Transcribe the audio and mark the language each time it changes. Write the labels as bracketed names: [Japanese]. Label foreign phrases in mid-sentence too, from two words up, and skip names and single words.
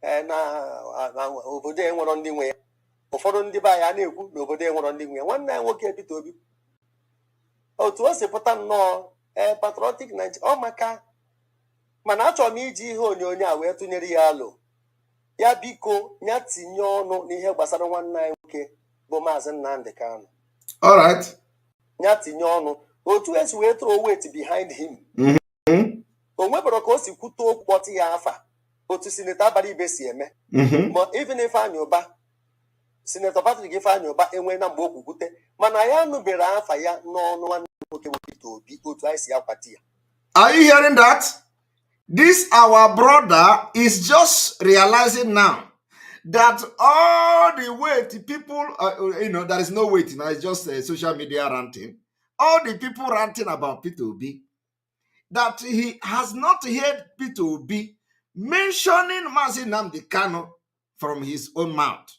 [Igbo] na obodo enwero ndị nwe ya ụfọdụ ndị be anyị a na-ekwu na obodo enwero ndị nwe ya nwanne ya nwoke Peter Obi otu o si pụta nnọọ [English] patriotic Nigeria [Igbo] ọ maka mana achọrọ m iji ihe onyonyo a wee tụnyere ya alụ ya biko nya tinye ọnụ n'ihe gbasara nwanne anyị nwoke bụ Maazị Nnamdi Kanu. [English] All right. [Igbo] Nya tinye ọnụ otu esi wee [English] throw weight behind him. [Igbo] O nwebara ka o si kwute okwu kpọtụ ya afa otu Sinetọ Abara Ibe si eme. Ma even Ifeanyi Ụba Sinetọ Patrick Ifeanyi Ụba enwe na mgbe okwu kwute mana ya nụbere afa ya n'ọnụ nwanne nwoke Peter Obi otu anyị si akwati ya. [English] Are you hearing that? This our brother is just realizing now that all the weight people, there is no weight now. It's just social media ranting. All the people ranting about Peter Obi, that he has not heard Peter Obi mentioning Mazi Nnamdi Kanu from his own mouth.